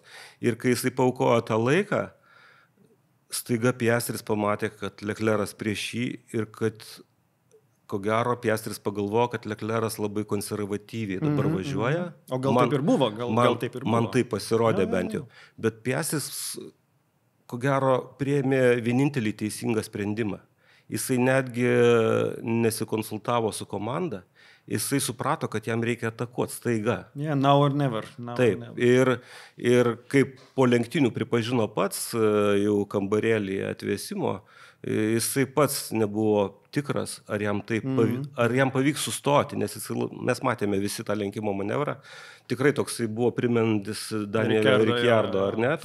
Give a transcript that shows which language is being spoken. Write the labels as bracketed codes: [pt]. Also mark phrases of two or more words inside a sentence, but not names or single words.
[lt] Ir kai jisai paaukojo tą laiką, staiga Piastris pamatė, kad Leclerc'as prieš jį ir kad, ko gero, Piastris pagalvojo, kad Leclerc'as labai konservatyviai dabar važiuoja. O gal taip ir buvo? Gal taip ir buvo? Man tai pasirodė bent jau. Bet Piastris, ko gero, priėmė vienintelį teisingą sprendimą. Jisai netgi nesikonsultavo su komanda, jisai suprato, kad jam reikia atakuoti staiga. [en] Now or never. [lt] Taip, ir kaip po lenktynių pripažino pats jau kambarėlį atvėsimo, jisai pats nebuvo tikras, ar jam pavyks sustoti, nes mes matėme visi tą lenkimo manevrą. Tikrai toksai buvo primenantis Danielio Ricciardo, ar ne?